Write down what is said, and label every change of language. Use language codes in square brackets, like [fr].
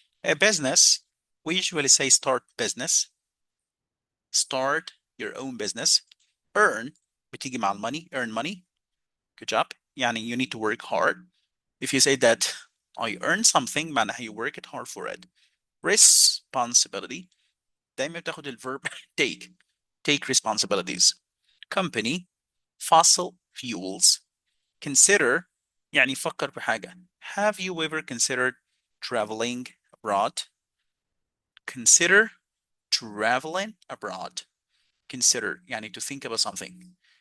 [en] A business, we usually say start business. Start your own business. Earn, [ar] بتيجي مع [en] المونey, earn money. Good job. يعني you need to work hard. If you say that I earn something, معناها you work it hard for it. Responsibility. [ar] دايما بتاخد الverb take. [en] Take responsibilities. Company. Fossil fuels. Consider. [ar] يعني فكر بحاجة. [en] Have you ever considered traveling abroad? Consider traveling abroad. Consider يعني to think about something.